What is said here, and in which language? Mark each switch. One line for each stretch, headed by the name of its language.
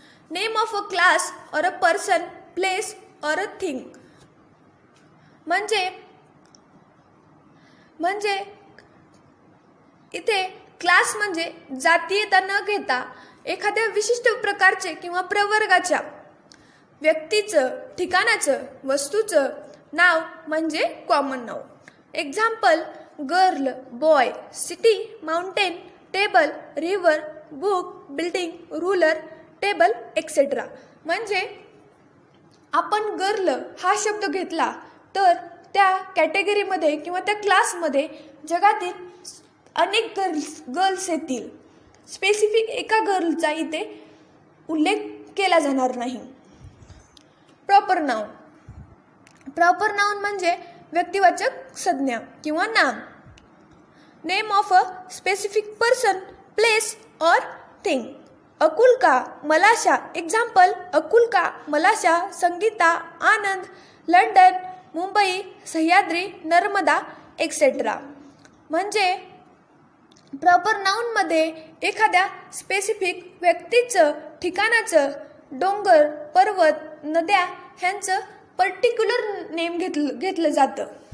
English: Name of a class or a person, place or a thing.
Marathi: म्हणजे इथे class म्हणजे जातीयता न घेता एखाद्या विशिष्ट प्रकारचे किंवा प्रवर्गाच्या व्यक्तीचं, ठिकाणाचं, वस्तूचं नाव म्हणजे common noun.
English: Example girl, boy, city, mountain, table, river, book, building, ruler, table etcetera.
Marathi: म्हणजे आपण गर्ल हा शब्द घेतला तर त्या कॅटेगरीमध्ये किंवा त्या क्लासमध्ये जगातील अनेक गर्ल्स येतील. स्पेसिफिक एका गर्लचा इथे उल्लेख केला जाणार नाही. Proper noun. प्रॉपर नाउन म्हणजे व्यक्तिवाचक संज्ञा किंवा नाम.
English: Name of a specific person, place और thing. Akulka, Malasha. Example Akulka, Malasha, Sangeeta, Anand, London, Mumbai, Sahyadri, Narmada etcetera.
Marathi: म्हणजे प्रॉपर नाउनमध्ये एखाद्या स्पेसिफिक व्यक्तीचं, ठिकाणाचं, डोंगर, पर्वत, नद्या ह्यांचं पर्टिक्युलर नेम घेतलं जातं.